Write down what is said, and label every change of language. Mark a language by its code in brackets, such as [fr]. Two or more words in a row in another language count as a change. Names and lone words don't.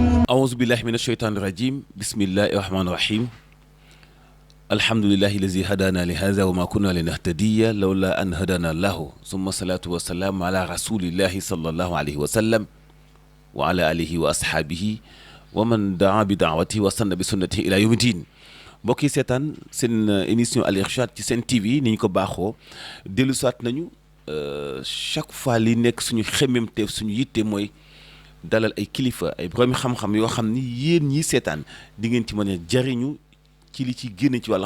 [ar] أعوذ بالله من الشيطان الرجيم بسم الله الرحمن الرحيم الحمد لله الذي هدانا لهذا وما كنا لنهتدي لولا أن هدانا الله ثم الصلاة والسلام على رسول الله صلى الله عليه وسلم وعلى آله وأصحابه ومن دعا بدعوته وسن بسنته إلى يوم الدين [wo] mbokk yi seetaan seen émission Al Irshad ci seen TV ni ñu ko baaxoo dellu soit nañu [fr] chaque fois [wo] li nekk suñu xemmemteef suñu yitte mooy dalal ay kilifa ay borom xam-xam yoo xam ni yéen ñii seetaan di ngeen ci mën a jariñu ci li ci génn ci wàllu